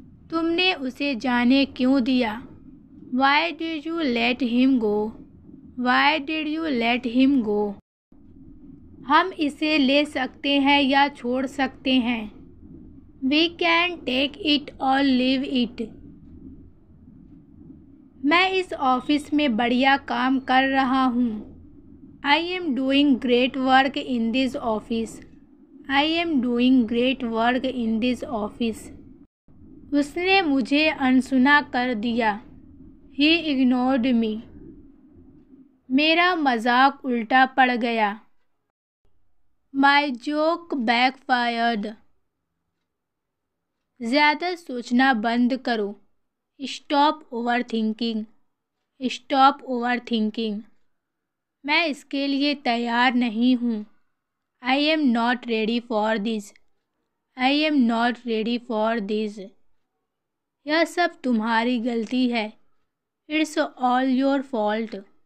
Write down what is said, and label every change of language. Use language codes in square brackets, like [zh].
[hi] तुमने उसे जाने क्यों दिया? [en] Why did you let him go? Why did you let him go? [hi] हम इसे ले सकते हैं या छोड़ सकते हैं। [en] We can take it or leave it. [hi] मैं इस ऑफिस में बढ़िया काम कर रहा हूँ। [en] I am doing great work in this office. I am doing great work in this office. [hi] उसने मुझे अनसुना कर दिया। [en] He ignored me. [hi] मेरा मजाक उल्टा पड़ गया। [en] My joke backfired. [hi] ज़्यादा सोचना बंद करो। [en] Stop overthinking. Stop overthinking. [hi] मैं इसके लिए तैयार नहीं हूँ। [en] I am not ready for this. I am not ready for this. [hi] यह सब तुम्हारी गलती है। [en] It's all your fault.